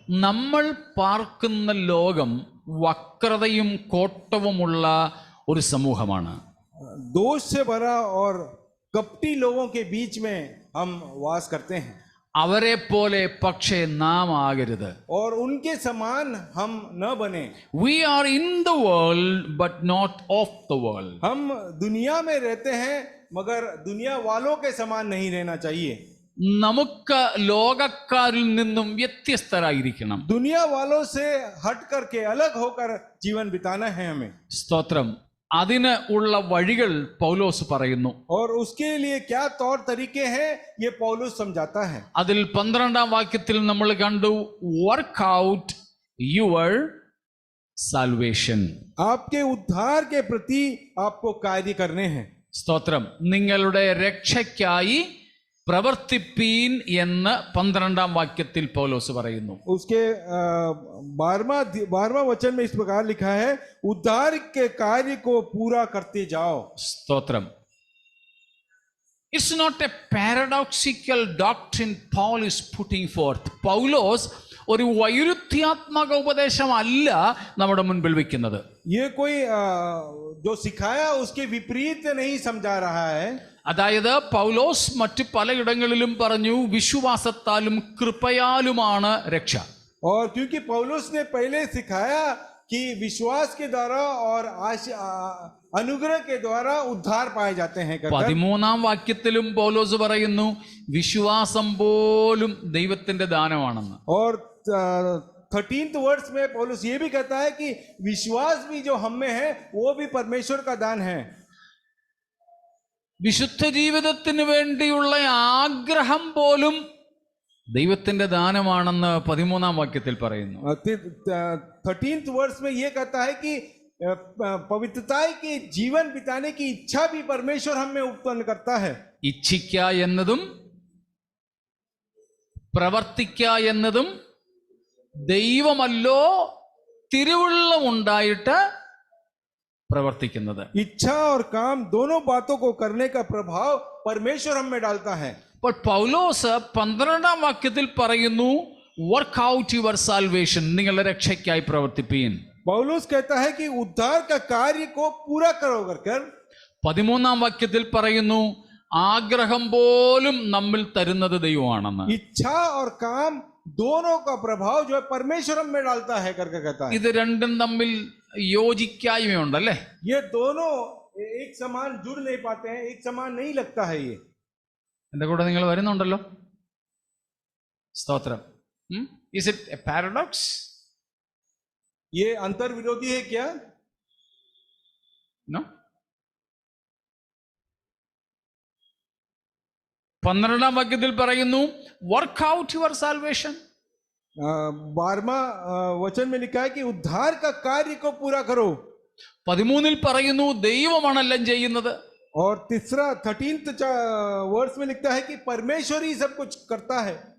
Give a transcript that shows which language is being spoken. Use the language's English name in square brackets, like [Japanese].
[Malayalam] നമ്മൾ പാർക്കുന്ന ലോകം വക്രതയും കോട്ടവുമുള്ള ഒരു സമൂഹമാണ്. [Hindi] दोष से भरा और कपटी लोगों के बीच में हम वास करते हैं. [Malayalam] അവരെ പോലെ പക്ഷേ നാം ആകരുത്. [Hindi] और उनके समान हम न बने. [English] We are in the world but not of the world. [Hindi] हम दुनिया में रहते हैं मगर दुनिया वालों के समान नहीं रहना चाहिए. [Malayalam] നമുക്ക് ലോകക്കാരിൽ നിന്നും വ്യത്യസ്തരായിരിക്കണം. [Hindi] दुनिया वालों से हट करके अलग होकर जीवन बिताना है हमें. [Malayalam] സ്തോത്രം. അതിന് ഉള്ള വഴികൾ പൗലോസ് പറയുന്നു. [Hindi] और उसके लिए क्या तौर तरीके हैं ये पौलुस समझाता है. [Malayalam] അതിൽ 12-ാം വാക്യത്തിൽ നമ്മൾ കണ്ടു, [English] Work out your salvation. [Hindi] आपके उद्धार के प्रति आपको कार्य करने हैं. [Malayalam] സ്തോത്രം. നിങ്ങളുടെ രക്ഷയ്ക്കായി പ്രവർത്തിപ്പീൻ എന്ന് 12-ാം വാക്യത്തിൽ പൗലോസ് പറയുന്നു. [Hindi] उसके 12वां वचन में इस प्रकार लिखा है, उद्धार के कार्य को पूरा करते जाओ. [Malayalam] സ്തോത്രം. [English] It's not a paradoxical doctrine Paul is putting forth. [Malayalam] പൗലോസ് ഒരു വൈരുദ്ധ്യാത്മക ഉപദേശമല്ല നമ്മുടെ മുൻപിൽ വെക്കുന്നത്. [Hindi] ये कोई जो सिखाया उसके विपरीत नहीं समझा रहा है. [Malayalam] അതായത് പൗലോസ് മറ്റ് പലയിടങ്ങളിലും പറഞ്ഞു വിശ്വാസത്താലും കൃപയാലുമാണ് രക്ഷ. [Hindi] और क्योंकि पौलुस ने पहले सिखाया कि विश्वास के द्वारा और अनुग्रह के द्वारा उद्धार पाए जाते हैं. [Malayalam] 13-ാം വാക്യത്തിലും പൗലോസ് പറയുന്നു വിശ്വാസം പോലും ദൈവത്തിന്റെ ദാനമാണെന്ന്. [Hindi] और 13th वर्ष में पौलुस ये भी कहता है कि विश्वास भी जो हम में है वो भी परमेश्वर का दान है. [Malayalam] വിശുദ്ധ ജീവിതത്തിന് വേണ്ടിയുള്ള ആഗ്രഹം പോലും ദൈവത്തിന്റെ ദാനമാണെന്ന് 13-ാം വാക്യത്തിൽ പറയുന്നു. [Hindi] 13th वर्ष में ये कहता है कि पवित्रता के जीवन बिताने की इच्छा भी परमेश्वर हम में उत्पन्न करता है. [Malayalam] ഇച്ഛിക്ക എന്നതും പ്രവർത്തിക്ക എന്നതും ദൈവമല്ലോ തിരുവുള്ളമുണ്ടായിട്ട് പ്രവർത്തിക്കുന്നത്. [Hindi] इच्छा और काम दोनों बातों को करने का प्रभाव परमेश्वर हम में डालता है. [Malayalam] അപ്പോൾ പൗലോസ് 12-ാം വാക്യത്തിൽ പറയുന്നു [English] work out your salvation, [Malayalam] നിങ്ങളുടെ രക്ഷയ്ക്കായി പ്രവർത്തിപ്പീൻ. [Hindi] पौलुस कहता है कि उद्धार का कार्य को पूरा करो कर. [Malayalam] 13-ാം വാക്യത്തിൽ പറയുന്നു ആഗ്രഹം പോലും നമ്മിൽ തരുന്നത് ദൈവമാണെന്ന്. [Hindi] इच्छा और काम दोनों का प्रभाव जो है परमेश्वर हम में डालता है करके कहता है. [Malayalam] ഇത് രണ്ടും തമ്മിൽ യോജിക്കായ്മയുണ്ടല്ലേ? [Hindi] ये दोनों एक समान जुड़ नहीं पाते हैं, एक समान नहीं लगता है. ये [Malayalam] എന്റെ കൂടെ നിങ്ങൾ വരുന്നുണ്ടല്ലോ? സ്തോത്രം. [English] Is it a paradox? [Hindi] ये अंतर विरोधी है क्या? [English] No. [Malayalam] 12-ാം വാക്യത്തിൽ പറയുന്നു [English] Work out your salvation. [Hindi] 12वां वचन में लिखा है कि उद्धार का कार्य को पूरा करो. [Malayalam] 13-ൽ പറയുന്നു ദൈവമാണെല്ലാം ചെയ്യുന്നത്. [Hindi] और तीसरा 13th वर्ष में लिखता है कि परमेश्वर ही सब कुछ करता है.